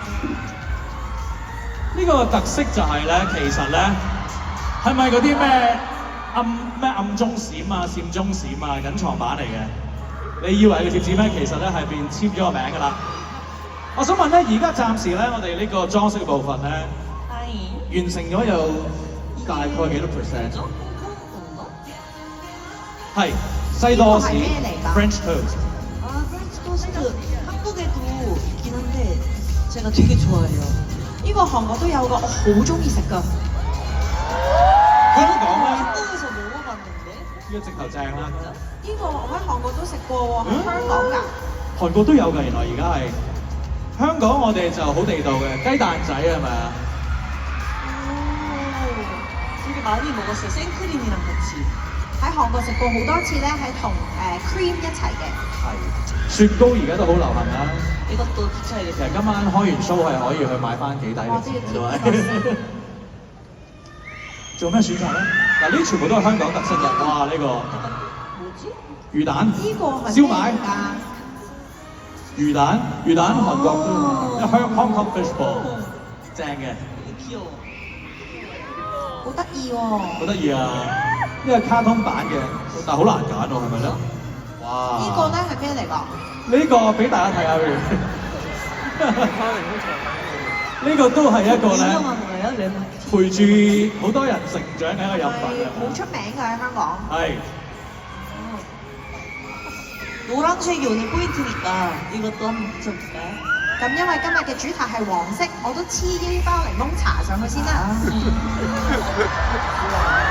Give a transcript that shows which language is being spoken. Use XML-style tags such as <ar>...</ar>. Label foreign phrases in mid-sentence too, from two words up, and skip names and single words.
<yue>呢個特色就係咧，其實咧係咪嗰啲咩暗中閃啊、閃中閃啊、隱藏版嚟嘅？你以為係個貼紙咩？其實咧係邊簽咗個名㗎啦。我想問咧，而家暫時咧，我哋呢個裝飾嘅部分咧，完成咗有大概幾多 percent？係西多士</yue> <en>French toast。</en> <ko>아, 프렌치 토스트 한국에도 있긴 한데 제가 되게 좋아해요.</ko> <yue>呢個韓國都有㗎，我好中意食㗎。香港咧，</yue> <ko>한국에서 먹어봤는데</ko> <yue>呢個直頭正啦。呢個我喺韓國都食過喎，喺香港㗎。韓國都有㗎，原來而家係。香港我哋就好地道嘅雞蛋仔係咪啊？</yue> <ko>되게 많이 먹었어요. 생크림이랑 같이.</ko> <yue>喺韓國食過好多次咧，係同cream 一齊嘅。係。雪糕而家都好流行啦。</yue> <ko>이것도</ko> <yue>其</yue> <ko>붙여야겠다.</ko> <yue>實今晚開完 show 係可以去買翻幾抵嘅。做咩選擇咧？嗱，呢啲全部都係香港特色嘅。哇！呢個</yue> <ko>뭐지?</ko> <yue>魚蛋、呢個係燒賣、咩嚟㗎？魚蛋韓國都有，因為</yue> <en>Hong Kong fish ball</en> <yue>正嘅，</yue> <ko>되게 귀여워.</ko> <yue>好得意喎！好得意啊！呢個卡通版嘅，但係好難揀喎，係咪咧？哇！呢個咧係咩嚟㗎？呢個俾大家睇下佢。呢個都係一個咧</yue> <ko>유명한 거예요? 레몬.</ko> <yue>陪住好多人成長嘅一個飲品係啊！好出名㗎喺香港。係。</yue> <ko>노란색이 오늘 포인트니까 이것도 한번 붙여볼까요?</ko> <yue>咁因為今日嘅主題係黃色，我都黐呢包檸檬茶上去先啦。</yue>